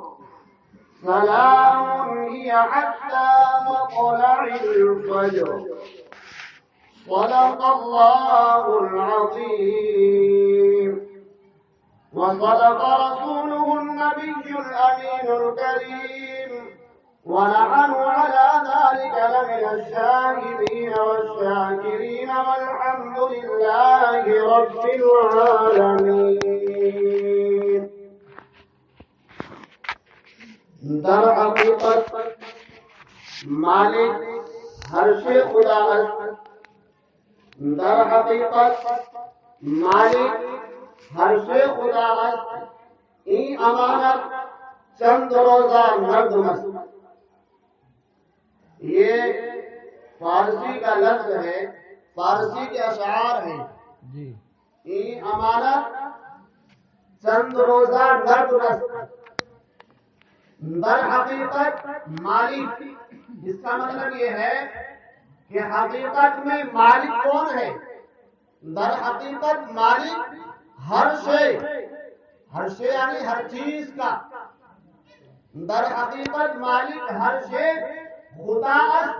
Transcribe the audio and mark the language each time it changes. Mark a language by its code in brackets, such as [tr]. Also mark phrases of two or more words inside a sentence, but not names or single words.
[ar] سلام هي حتى مطلع الفجر صدق الله العظيم وصدق رسوله النبي الأمين الكريم ونحن على ذلك لمن الشاهدين والشاكرين والحمد لله رب العالمين. [fa] در حقیقت مالک ہر شے خدا است. در حقیقت مالک ہر شے خدا است. این امانت چند روزہ نظم است. [ur] یہ فارسی کا لفظ ہے، فارسی کے اشعار ہیں. [fa] این امانت چند روزہ نظم است. در حقیقت مالک، [ur] اس کا مطلب یہ ہے کہ حقیقت میں مالک کون ہے؟ [fa] در حقیقت مالک ہر شے [ur] یعنی ہر چیز کا. [fa] در حقیقت مالک ہر شے خدا است.